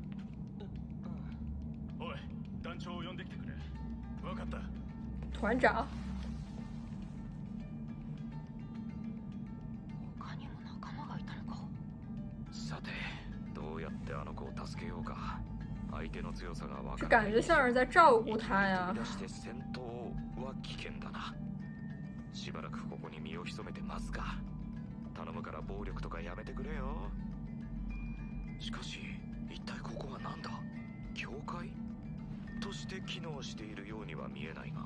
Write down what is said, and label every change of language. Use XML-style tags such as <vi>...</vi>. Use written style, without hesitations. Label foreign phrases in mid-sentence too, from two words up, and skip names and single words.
<ja>おい、団長を呼んできてくれ。分かった。</ja> <zh>团长，</zh> <ja>他にも仲間がいたのか。さて、どうやってあの子を助けようか。相手の強さが分</ja> <zh>这</zh> <ja>かる。</ja> <zh>感觉像是在照顾他呀</zh> <ja>飛。び出して戦闘は危険だな。しばらくここに身を潜めて待つか。頼むから暴力とかやめてくれよ。しかし一体ここは何だ？教会として機能しているようには見えないが。</ja>